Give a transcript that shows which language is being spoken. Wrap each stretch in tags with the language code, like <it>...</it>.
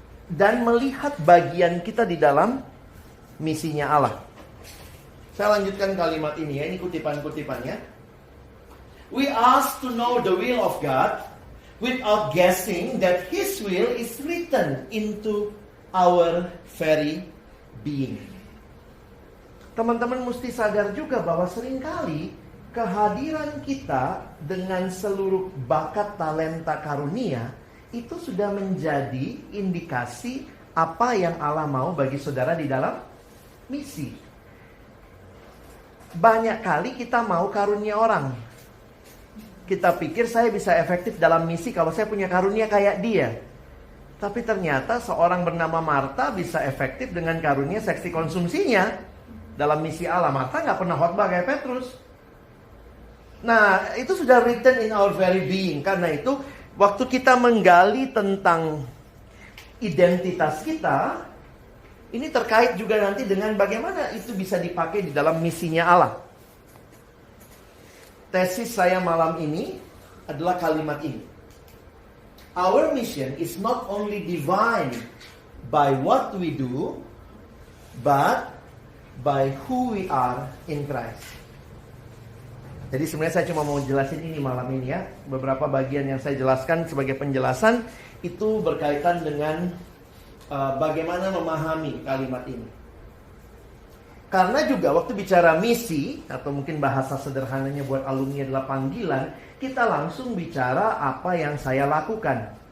<id>Dan melihat bagian kita di dalam misinya Allah. Saya lanjutkan kalimat ini ya, ini kutipan-kutipannya.</id> <en>We ask to know the will of God without guessing that His will is written into our very being.</en> <id>Teman-teman mesti sadar juga bahwa seringkali kehadiran kita dengan seluruh bakat, talenta, karunia itu sudah menjadi indikasi apa yang Allah mau bagi saudara di dalam misi. Banyak kali kita mau karunia orang. Kita pikir saya bisa efektif dalam misi kalau saya punya karunia kayak dia. Tapi ternyata seorang bernama Marta bisa efektif dengan karunia seksi konsumsinya dalam misi Allah. Marta gak pernah khotbah kayak Petrus. Nah, itu sudah</id> <en>written in our very being.</en> <id>Karena itu, waktu kita menggali tentang identitas kita, ini terkait juga nanti dengan bagaimana itu bisa dipakai di dalam misinya Allah. Tesis saya malam ini adalah kalimat ini.</id> <en>Our mission is not only divine by what we do, but by who we are in Christ.</en> <id>Jadi sebenarnya saya cuma mau jelasin ini malam ini ya. Beberapa bagian yang saya jelaskan sebagai penjelasan itu berkaitan dengan bagaimana memahami kalimat ini. Karena juga waktu bicara misi, atau mungkin bahasa sederhananya buat alumni adalah panggilan, kita langsung bicara apa yang saya lakukan.</id>